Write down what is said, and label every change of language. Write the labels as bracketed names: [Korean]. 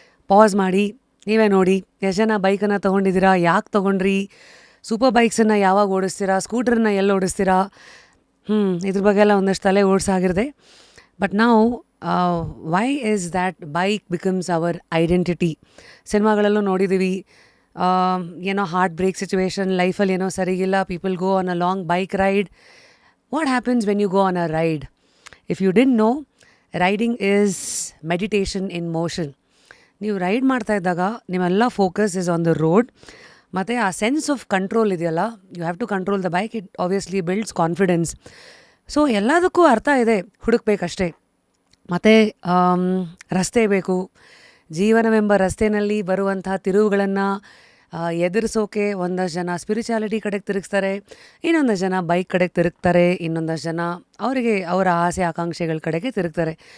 [Kannada] Pass ಮಾಡಿ ನೀವೇ ನೋಡಿ, ಎಷ್ಟು ಜನ ಬೈಕನ್ನು ತೊಗೊಂಡಿದ್ದೀರಾ, ಯಾಕೆ ತೊಗೊಂಡ್ರಿ, ಸೂಪರ್ ಬೈಕ್ಸನ್ನು ಯಾವಾಗ ಓಡಿಸ್ತೀರಾ, ಸ್ಕೂಟ್ರನ್ನ ಎಲ್ಲಿ ಓಡಿಸ್ತೀರಾ, ಇದ್ರ ಬಗ್ಗೆ ಎಲ್ಲ ಒಂದಷ್ಟು ತಲೆ ಓಡಿಸಾಗಿರುತ್ತೆ. [English] but [Kannada] ನಾವು [English] Why is that bike becomes our identity? [Kannada] ಸಿನಿಮಾಗಳಲ್ಲೂ ನೋಡಿದ್ದೀವಿ, ಏನೋ ಹಾರ್ಟ್ ಬ್ರೇಕ್ ಸಿಚುವೇಶನ್, ಲೈಫಲ್ಲಿ ಏನೋ ಸರಿಗಿಲ್ಲ, [English] People go on a long bike ride. What happens when you go on a ride? If you didn't know, riding is meditation in motion. [Kannada] ನೀವು ride ಮಾಡ್ತಾ ಇದ್ದಾಗ ನಿಮ್ಮೆಲ್ಲ focus [English] is on the road, [Kannada] ಮತ್ತು ಆ [English] sense of control [Kannada] ಇದೆಯಲ್ಲ, [English] You have to control the bike. It obviously builds confidence. So [Kannada] ಎಲ್ಲದಕ್ಕೂ ಅರ್ಥ ಇದೆ, ಹುಡುಕ್ಬೇಕಷ್ಟೇ. ಮತ್ತು ರಸ್ತೆ ಬೇಕು. ಜೀವನವೆಂಬ ರಸ್ತೆಯಲ್ಲಿ ಬರುವಂಥ ತಿರುವುಗಳನ್ನು ಎದುರಿಸೋಕೆ ಒಂದಷ್ಟು ಜನ ಸ್ಪಿರಿಚುಯಾಲಿಟಿ ಕಡೆಗೆ ತಿರುಗಿಸ್ತಾರೆ, ಇನ್ನೊಂದಷ್ಟು ಜನ ಬೈಕ್ ಕಡೆಗೆ ತಿರುಗ್ತಾರೆ, ಇನ್ನೊಂದಷ್ಟು ಜನ ಅವರಿಗೆ ಅವರ ಆಸೆ ಆಕಾಂಕ್ಷೆಗಳ ಕಡೆಗೆ ತಿರುಗ್ತಾರೆ.